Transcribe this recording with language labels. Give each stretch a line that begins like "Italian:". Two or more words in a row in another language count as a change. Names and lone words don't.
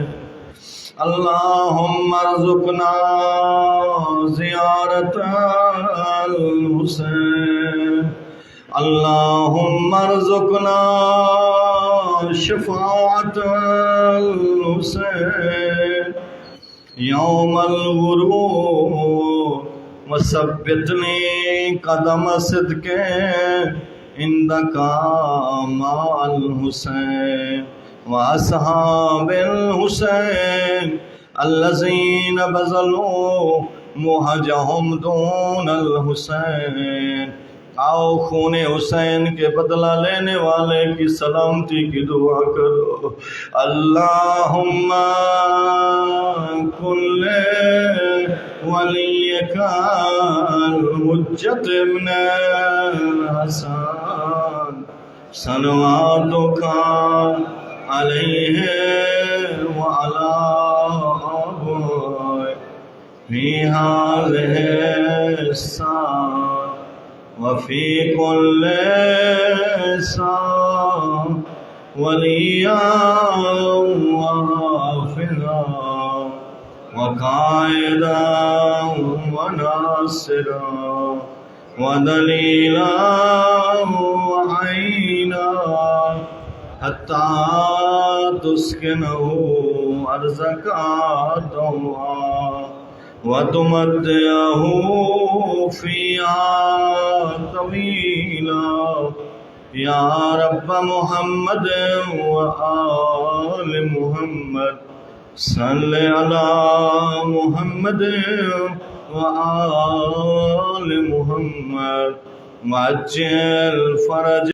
Arabic: اللهم ارزقنا زيارة الحسين، اللهم ارزقنا شفاعة الحسين يوم الغروب وثبت لي قدم صدق عندك مع الحسين وأصحاب الحسين الذين بذلوا مهجهم دون الحسين.
Urdu: آؤ خونِ حسین کے بدلہ لینے والے کی سلامتی کی دعا کرو.
Arabic: اللهم كن لوليك الحجة بن الحسن صلواتك عليه وعلى آبائه في هذه الساعة وفي كل ساعة وليا وحافظا وقائدا وناصرا ودليلا وعينا حتى تسكنه أرضك طوعا وتمتعه فيها طويلا. يا رب محمد وآل محمد صل على محمد وآل محمد وعجل فرج.